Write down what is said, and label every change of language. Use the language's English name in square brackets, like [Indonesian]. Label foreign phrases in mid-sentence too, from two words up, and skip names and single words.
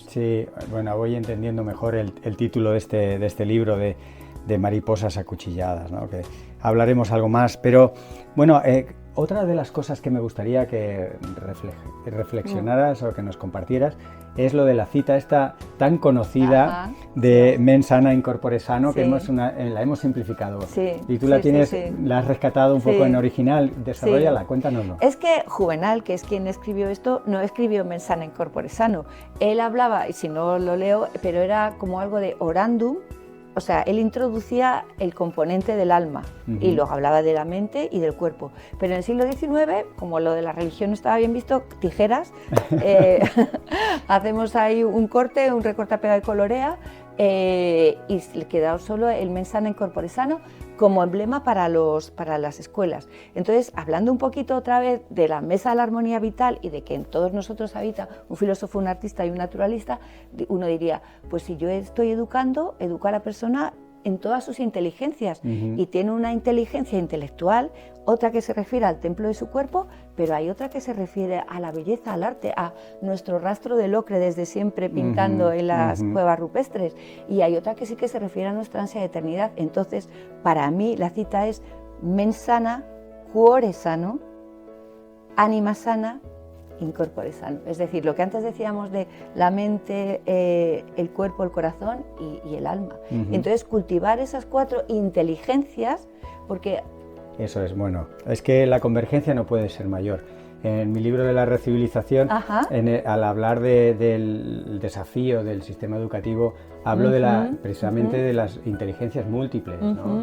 [Spanish] Sí, bueno, voy entendiendo mejor el título de este libro de mariposas acuchilladas, ¿no? Que hablaremos algo más, pero bueno, otra de las cosas que me gustaría que reflexionaras o que nos compartieras es lo de la cita esta tan conocida de [Latin] mens sana in corpore sano, [Spanish] que la hemos simplificado. Y tú la has rescatado un poco en original. Desarróllala, cuéntanoslo. Es que Juvenal, que es quien escribió esto, no escribió [Latin] mens sana in corpore sano. [Spanish] Él hablaba, y si no lo leo, pero era como algo de orandum. O sea, él introducía el componente del alma y luego hablaba de la mente y del cuerpo. Pero en el siglo XIX, como lo de la religión estaba bien visto, tijeras, hacemos ahí un corte, un recorta, pega y colorea y le quedó solo el [Latin] mens sana in corpore sano [Spanish] como emblema para las escuelas. Entonces, hablando un poquito otra vez de la mesa de la armonía vital y de que en todos nosotros habita un filósofo, un artista y un naturalista, uno diría, pues si yo estoy educando, educo a la persona en todas sus inteligencias y tiene una inteligencia intelectual, otra que se refiere al templo de su cuerpo, pero hay otra que se refiere a la belleza, al arte, a nuestro rastro del ocre desde siempre pintando en las cuevas rupestres, y hay otra que sí que se refiere a nuestra ansia de eternidad. Entonces, para mí la cita es [Latin] mens sana, cuore sano, anima sana, in corpore sano. Es decir, lo que antes decíamos de la mente, el cuerpo, el corazón y el alma. Entonces, cultivar esas 4 inteligencias, porque... Eso es bueno. Es que la convergencia no puede ser mayor. En mi libro de la recivilización, al hablar del desafío del sistema educativo, hablo precisamente de las inteligencias múltiples, ¿no?